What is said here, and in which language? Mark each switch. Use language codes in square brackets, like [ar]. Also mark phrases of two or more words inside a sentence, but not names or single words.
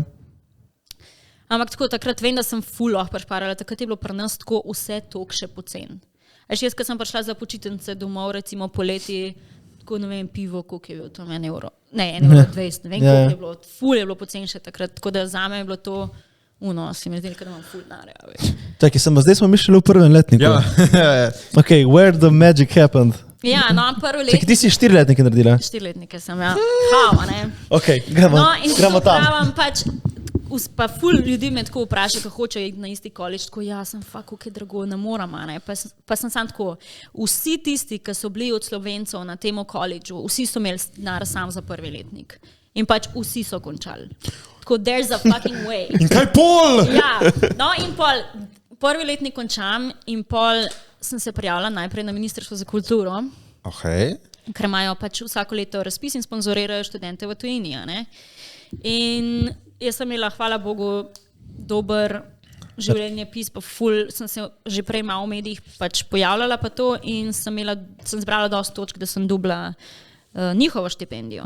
[sl] Ampak tako, takrat vem, da sem ful lahko prešparala, takrat je bilo pri nas tako vse toliko še pocen. Jaz, ko sem prišla za počitnice domov, recimo poleti, tako ne vem, pivo, koliko je bilo to, €1. Ne, €1,20, ne vem, koliko je bilo, ful je bilo pocen še takrat, tako da zame je bilo to, si mi zdeli, da imam ful denarja. Čakaj, zdaj smo mišljali v prvem letniku. Ja. [en] Ok, where the magic happened? [sl] Ja, no, prvo leto. Čakaj, ti si 4-letnike naredila? 4-letnike sem, ja. Hava, ne. Ok, gremo tam. Pravim, pač, pa ful ljudi me tako vpraša, ko hoče iti na isti koledž, tako sem kako je drago, ne moram, ne. Pa sem sam tako, vsi tisti, ki so bili od Slovencev na tem koledžu, vsi so imeli denar sam za prvi letnik. In pač vsi so končali. Tako, [en] there's a fucking way. [sl] In kaj pol? Ja, no in pol, prvi letnik končam in pol sem se prijavila najprej na Ministrstvo za kulturo, ker imajo pač vsako leto razpis in sponzorirajo študente v tujini. Ne? In jaz sem imela, hvala Bogu, dober življenjepis, pa ful, sem se že prej malo v medijih pač pojavljala pa to in sem zbrala dosti točk, da sem dobila njihovo štipendijo.